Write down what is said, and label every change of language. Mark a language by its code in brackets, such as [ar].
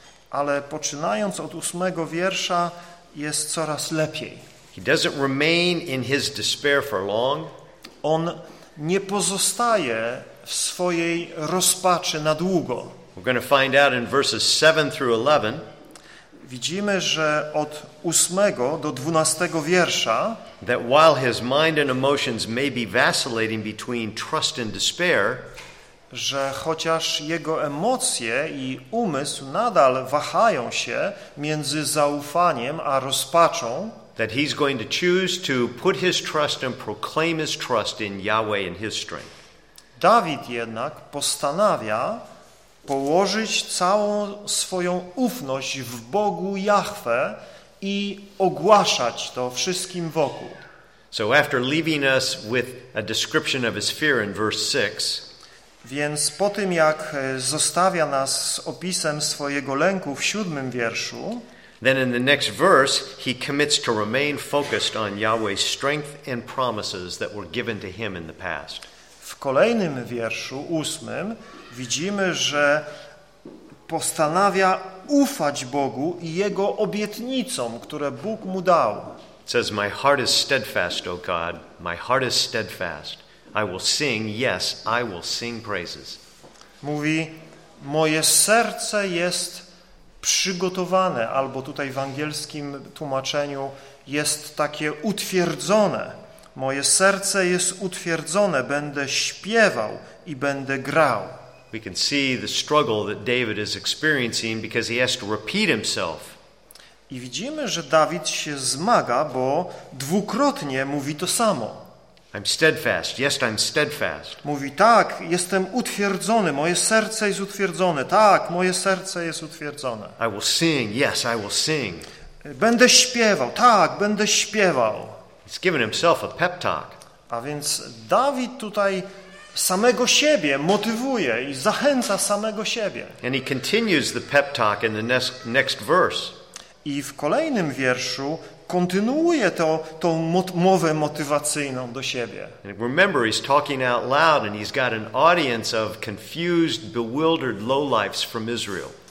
[pl] Ale poczynając od ósmego wiersza jest coraz lepiej. [en] He doesn't remain in his despair for long. [pl] On nie pozostaje w swojej rozpaczy na długo. [en] We're going to find out in verses 7 through 11. [pl] Widzimy, że od 8 do 12 wiersza, [en] that while his mind and emotions may be vacillating between trust and despair, [pl] że chociaż jego emocje i umysł nadal wahają się między zaufaniem a rozpaczą, [en] that he's going to choose to put his trust and proclaim his trust in Yahweh and his strength. [pl] Dawid jednak postanawia położyć całą swoją ufność w Bogu Jahwe i ogłaszać to wszystkim wokół. [en] So after leaving us with a description of his fear in verse 6, [pl] więc po tym jak zostawia nas z opisem swojego lęku w siódmym wierszu, [en] then in the next verse he commits to remain focused on Yahweh's strength and promises that were given to him in the past. [pl] W kolejnym wierszu, ósmym, widzimy, że postanawia ufać Bogu i jego obietnicom, które Bóg mu dał. [en] It says, my heart is steadfast, O God, my heart is steadfast. I will sing, yes, I will sing praises. [pl] Mówi, moje serce jest przygotowane, albo tutaj w angielskim tłumaczeniu jest takie utwierdzone. Moje serce jest utwierdzone, będę śpiewał i będę grał. [en] We can see the struggle that David is experiencing because he has to repeat himself. [pl] I widzimy, że Dawid się zmaga, bo dwukrotnie mówi to samo. [en] I'm steadfast. Yes, I'm steadfast. [pl] Mówi, tak, jestem utwierdzony, moje serce jest utwierdzone. Tak, moje serce jest utwierdzone. [en] I will sing. Yes, I will sing. [pl] Będę śpiewał. Tak, będę śpiewał. [en] He's given himself a pep talk. [pl] A więc Dawid tutaj samego siebie motywuje i zachęca samego siebie. [en] And he continues the pep talk in the next verse. [pl] I w kolejnym wierszu kontynuuje to tą mowę motywacyjną do siebie. [en] And remember, he's talking out loud and he's got an audience of confused, bewildered lowlifes from Israel.